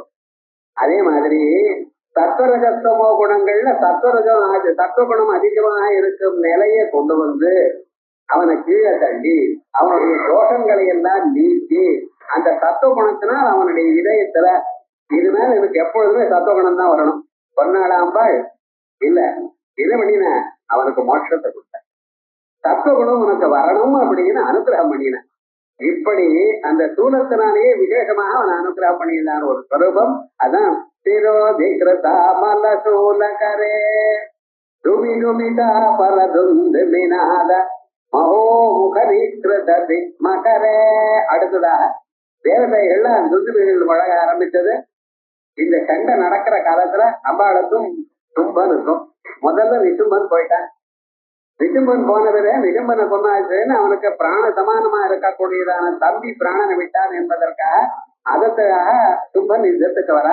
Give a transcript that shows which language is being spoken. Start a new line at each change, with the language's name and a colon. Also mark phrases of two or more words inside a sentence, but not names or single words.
Tamil: அதே மாதிரி சத்வரஜமோ குணங்கள்ல சத்வகுணம் அதிகமாக இருக்கும் நிலையை கொண்டு வந்து அவனை கீழே தள்ளி அவனுடைய தோஷங்களை எல்லாம் நீக்கி அந்த சத்துவ குணத்தினால் அவனுடைய இதயத்துல இது மேல எனக்கு எப்பொழுதுமே சத்துவகுணம் தான் வரணும் பொன்னாடாம்பாள் இல்ல என்ன பண்ணின, அவனுக்கு மோட்சத்தை கொடுத்த. சத்துவகுணம் உனக்கு வரணும் அப்படின்னு அனுகிரகம் பண்ணின. இப்படி அந்த சூலத்தினாலேயே விசேஷமாக அவன் அனுகிரகம் பண்ணியிருந்தான் ஒரு ஸ்வரூபம்.
Sanskrit: அதான் शिरोधिकृता मलशूलकरे दुमिदुमिता परदुन्दुमिनाद महोमुखरीकृत तिग्मकरे.
Tamil: அடுத்ததாக தேவதைகள்லாம் துந்துபிகள் வழங்க ஆரம்பிச்சது. இந்த சண்டை நடக்கிற காலத்துல அம்பாளுக்கும் தும்பனுக்கும் முதல்ல விசும்பன் போயிட்டான். விசும்பன் போனவரே விசும்பனை கொண்டாச்சுன்னு அவனுக்கு பிராண சமானமா இருக்கக்கூடியதான தம்பி பிராணனை விட்டான் என்பதற்காக அதற்காக தும்பன் யுத்தத்துக்கு வர.